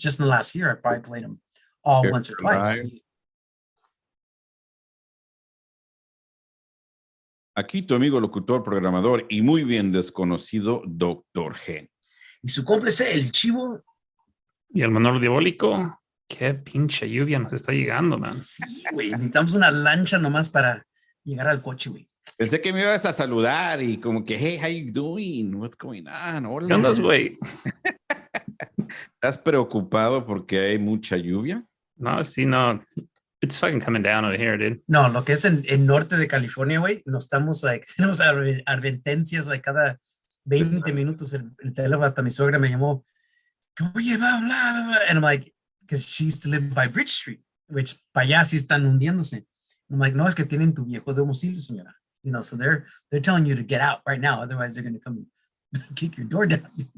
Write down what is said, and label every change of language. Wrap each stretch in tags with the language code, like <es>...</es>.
<en>Just in the last year, I probably played them all once or twice.</en> <es>Aquí tu amigo locutor, programador y muy bien desconocido Dr. G. Y su cómplice, el Chivo. Y el Manolo Diabólico. Qué pinche lluvia nos está llegando, man. Sí, güey. Necesitamos una lancha nomás para llegar al coche, güey. Pensé que me ibas a saludar y como que,</es> <en>hey, how you doing? What's going on?</en> <es>Hola. ¿Qué andas, güey? ¿Estás preocupado porque hay mucha lluvia? No, sí, no.</es> <en>It's fucking coming down over here, dude.</en> <es>No, lo que es en norte de California, güey, nos estamos, like, tenemos advertencias, like, cada 20 minutos el teléfono, hasta mi suegra me llamó, que oye, bla, bla, bla, bla.</es> <en>And I'm like, because she used to live by Bridge Street, which</en> <es>para allá sí están hundiéndose.</es> <en>I'm like,</en> <es>no, es que tienen tu viejo domicilio, señora.</es> <en>You know, so they're telling you to get out right now, otherwise they're going to come kick your door down.</en>